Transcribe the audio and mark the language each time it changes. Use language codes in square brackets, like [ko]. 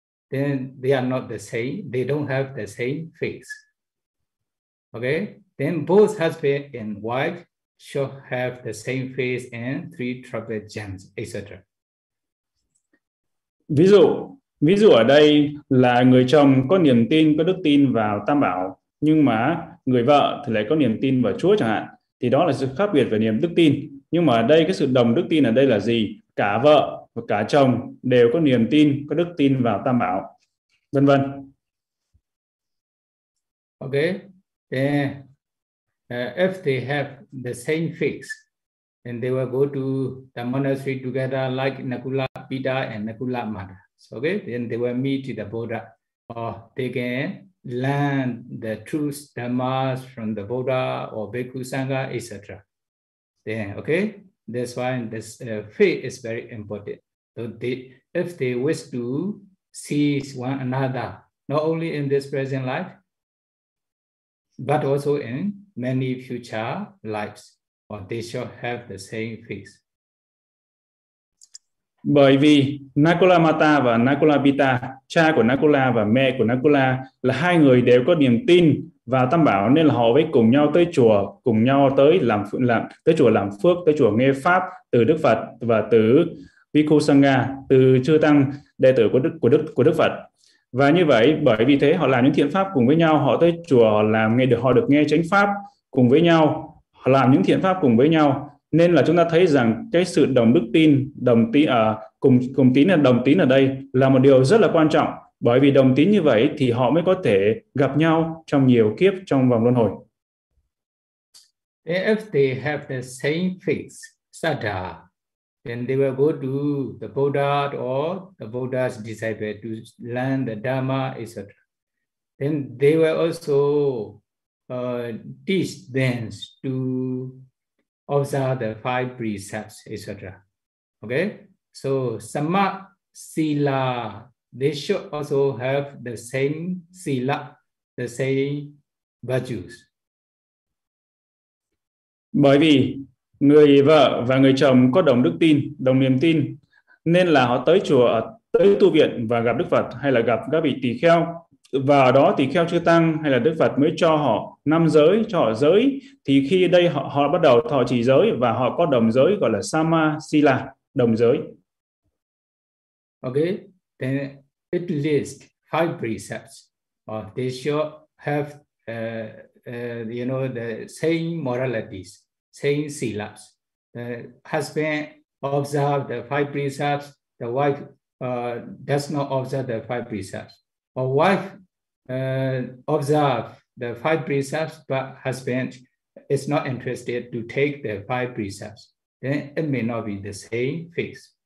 [en] Then they are not the same. They don't have the same faith. Okay. Then both husband and wife should have the same faith and three trapejans, etc. [vi] Ví dụ ở đây là người chồng có niềm tin, có đức tin vào Tam Bảo, nhưng mà người vợ thì lại có niềm tin vào Chúa chẳng hạn, thì đó là sự khác biệt về niềm đức tin. Nhưng mà ở đây cái sự đồng đức tin ở đây là gì? Cả vợ và cả chồng đều có niềm tin, có đức tin vào Tam Bảo, vân vân. [en] Okay, then if they have the same faith, then they will go to the monastery together, like Nakula Pita and Nakula Mata. So, okay, then they will meet the Buddha, or they can learn the truth dhammas from the Buddha or Bhikkhu Sangha, etc. Then, okay, that's why this faith is very important. So they, if they wish to see one another, not only in this present life, but also in many future lives, or they shall have the same faith. [vi] Bởi vì Nakula Mata và Nakula Pita, cha của Nakula và mẹ của Nakula, là hai người đều có niềm tin vào Tam Bảo, nên là họ với cùng nhau tới chùa, cùng nhau tới làm tới chùa làm phước, tới chùa nghe pháp từ Đức Phật và từ Bhikkhu Sangha, từ chư tăng đệ tử của Đức Phật. Và như vậy, bởi vì thế họ làm những thiện pháp cùng với nhau, họ tới chùa làm nghe được, họ được nghe chánh pháp cùng với nhau, họ làm những thiện pháp cùng với nhau. Nên là chúng ta thấy rằng cái sự đồng đức tin, đồng tín ở cùng tín là đồng tín ở đây là một điều rất là quan trọng, bởi vì đồng tín như vậy thì họ mới có thể gặp nhau trong nhiều kiếp trong vòng luân hồi. [en] If they have the same faith, sadha, then they will go to the Buddha or the Buddha's disciple to learn the Dharma, etc. Then they will also teach them to observe the five precepts, etc. Okay, so sama sila, they should also have the same sila, the same virtues. [vi] Bởi vì người vợ và người chồng có đồng đức tin, đồng niềm tin, nên là họ tới chùa, tới tu viện và gặp Đức Phật hay là gặp các vị tỳ kheo. Và ở đó tỳ kheo chư tăng hay là Đức Phật mới cho họ năm giới, cho họ giới, thì khi đây họ bắt đầu thọ trì giới và họ có đồng giới gọi là sama sila, đồng giới. [en] Okay, then at least five precepts, or they should have the same moralities, same silas. The husband observe the five precepts, the wife does not observe the five precepts, or wife observe the five precepts, but husband is not interested to take the five precepts, then it may not be the same faith.